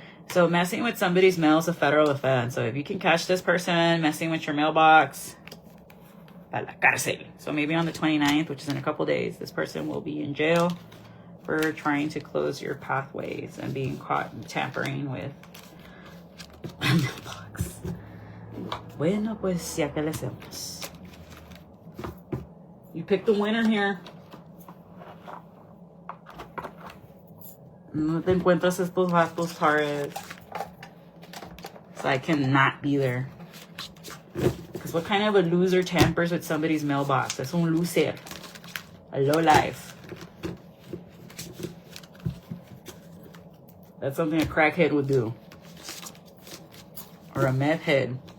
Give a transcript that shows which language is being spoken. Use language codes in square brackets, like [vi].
[en] So messing with somebody's mail is a federal offense. So if you can catch this person messing with your mailbox, [es] a la cárcel. [en] So maybe on the 29th, which is in a couple days, this person will be in jail for trying to close your pathways and being caught tampering with Mailbox. [es] Bueno, pues ya que le hacemos. [en] You picked the winner here. [es] No te encuentras estos vatos, Taurus. [en] So I cannot be there. Because what kind of a loser tampers with somebody's mailbox? That's [es] un loser. [en] A low life. That's something a crackhead would do. Or a meth head.